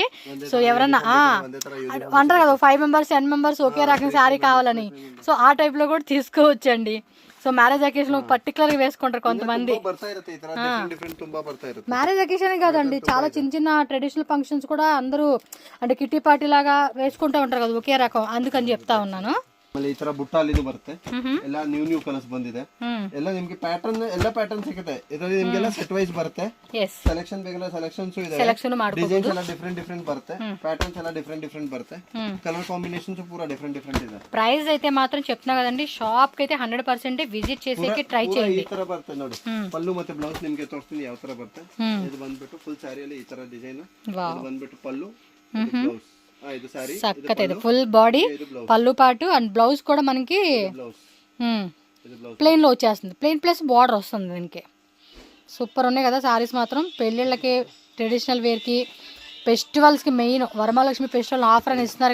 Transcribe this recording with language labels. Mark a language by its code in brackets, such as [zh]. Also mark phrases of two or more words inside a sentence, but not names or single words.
[te] సో ఎవరన్నా అంటారు కదా 5 మెంబర్స్ 10 మెంబర్స్ ఒకే రకం శారీ కావాలని, సో ఆ టైప్ లో కూడా తీసుకోవచ్చండి. సో [en] marriage occasion [te] లో పర్టికులర్ గా వేసుకుంటారు కొంతమంది. [en] marriage occasion [te] కాదండి, చాలా చిన్న [en] traditional functions [te] కూడా అందరూ అంటే [en] kitty party [te] లాగా వేసుకుంటూ ఉంటారు కదా ఒకే రకం, అందుకని చెప్తా ఉన్నాను. [kn] ಈ ತರ ಬುಟ್ಟಾಲ್ ಇದು ಬರುತ್ತೆ. ಎಲ್ಲ [en] new colours [kn] ಬಂದಿದೆ. ಎಲ್ಲ ನಿಮ್ಗೆ ಪ್ಯಾಟರ್ನ್ ಎಲ್ಲ ಪ್ಯಾಟರ್ನ್ ಸಿಗುತ್ತೆ. ಇದರಲ್ಲಿ ನಿಮ್ಗೆಲ್ಲ [en] set wise [kn] ಬರುತ್ತೆ. ಸೆಲೆಕ್ಷನ್ ಬೇಕಂದ್ರೆ ಸೆಲೆಕ್ಷನ್ಸ್ ಇದೆ. ಡಿಸೈನ್ಸ್ ಎಲ್ಲ ಡಿಫರೆಂಟ್ ಬರುತ್ತೆ. ಪ್ಯಾಟರ್ನ್ಸ್ ಎಲ್ಲ ಡಿಫರೆಂಟ್ ಬರುತ್ತೆ. [en] colour combinations [te] పూరా డిఫరెంట్ ಇದೆ. ప్రైస్ అయితే మాత్రం చెప్తున్నా కదండి, షాప్ కి అయితే 100% విజిట్ చేసేకి ట్రై చేయండి. [kn] ಈ ತರ ಬರುತ್ತೆ ನೋಡಿ. ಪಲ್ಲು ಮತ್ತೆ ಬ್ಲೌಸ್ ನಿಮ್ಗೆ ತೋರಿಸ್ತೀನಿ ಯಾವ ತರ ಬರುತ್ತೆ. ಇದು ಬಂದ್ಬಿಟ್ಟು ಫುಲ್ ಸಾರಿಯಲ್ಲಿ ಈ ತರ ಡಿಸೈನ್. ಇದು ಬಂದ್ಬಿಟ್ಟು ಪಲ್ಲು ಬ್ಲೌಸ್. [te] చక్కగా ఇది [en] full body [te] పళ్ళు పాటు [en] and blouse [te] కూడా మనకి ప్లెయిన్ లో వచ్చేస్తుంది. [en] plain plus border [te] వస్తుంది దీనికి. సూపర్ ఉన్నాయి కదా సారీస్ మాత్రం. పెళ్ళిళ్ళకి ట్రెడిషనల్ వేర్కి ఫెస్టివల్స్కి మెయిన్ వరమహాలక్ష్మి [en] festival offer [te] అని ఇస్తున్నారు.